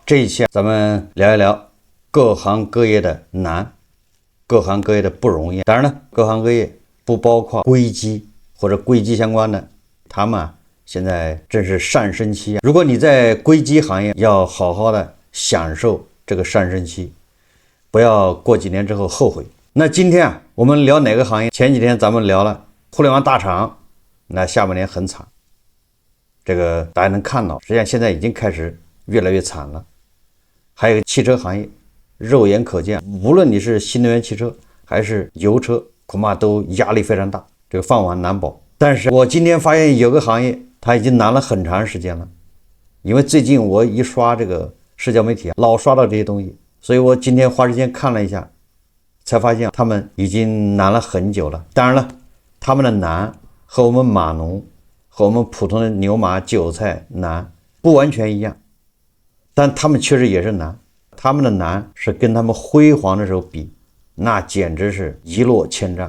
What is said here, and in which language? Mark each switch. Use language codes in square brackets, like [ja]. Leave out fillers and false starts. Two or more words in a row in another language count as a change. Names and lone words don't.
[zh] 這一期咱們聊一聊各行各業的難，各行各業的不容易。當然呢，各行各業不包括硅基或者硅基相關的，他們現在正是上升期。如果你在硅基行業，要好好的享受這個上升期，不要過幾年之後後悔。那今天我們聊哪個行業？前幾天咱們聊了互聯網大廠，那下半年很慘。這個大家能看到，實際上現在已經開始越來越慘了。還有汽車行業，肉眼可見，無論你是新能源汽車還是油車，恐怕都壓力非常大，這個飯碗難保。但是我今天發現有個行業，它已經難了很長時間了。因為最近我一刷這個社交媒體，老刷到這些東西，所以我今天花時間看了一下，才發現他們已經難了很久了。當然了，他們的難和我們碼農和我們普通的牛馬韭菜難不完全一樣，但他們確實也是難。他們的難是跟他們輝煌的時候比，那簡直是一落千丈。